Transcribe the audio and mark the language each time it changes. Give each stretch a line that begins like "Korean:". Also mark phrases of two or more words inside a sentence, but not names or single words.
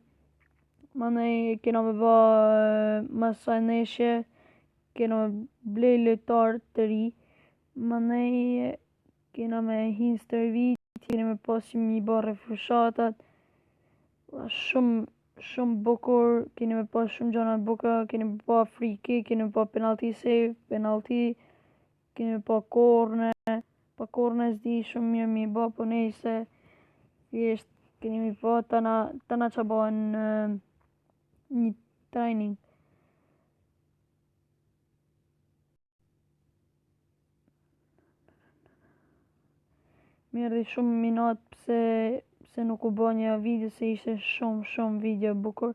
Albanian: Mandej kena me ba masaj neshje, kena me blej lojtar të ri, mandej kena me hinë stërvit, kena me pas që mi ba refushatat, shumë bukur, kena me pas shumë gjana bukura, kena me pa
English: free kick,
Albanian: kena me pa
English: penalty save,
Albanian: penalty, kena me pa korne, pa korne s'di shumë mirë mi ba, po nejse, thjesht kena me pa tana që bën një training. Mirë dhe shumë minat pse nuk u bë një video se ishte shumë video bukur.